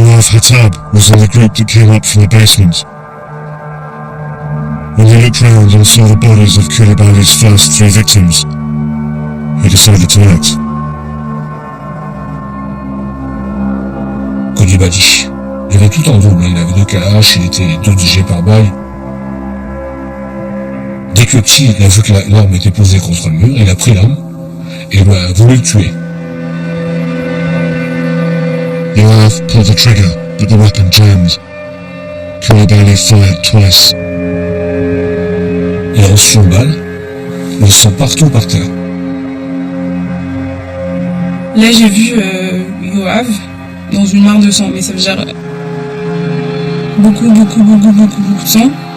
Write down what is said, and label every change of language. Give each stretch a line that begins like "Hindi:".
English: Hatab was in the group that came up from the basement. When he looked round and saw the bodies of Koulibaly's first 3 victims, he decided to act.
French: Koulibaly, il avait tout en double, il avait 2 kalash, il était 2 DJ par balle. Dès que le petit a vu que l'arme était posée contre le mur, il a pris l'arme et il a voulu le tuer.
English: Yoav pulled the trigger, but the weapon jammed. Koulibaly fired twice.
French: Il a reçu une balle, le sang partout par terre. Là, j'ai vu Yoav dans une mare de sang, mais ça veut dire beaucoup de sang.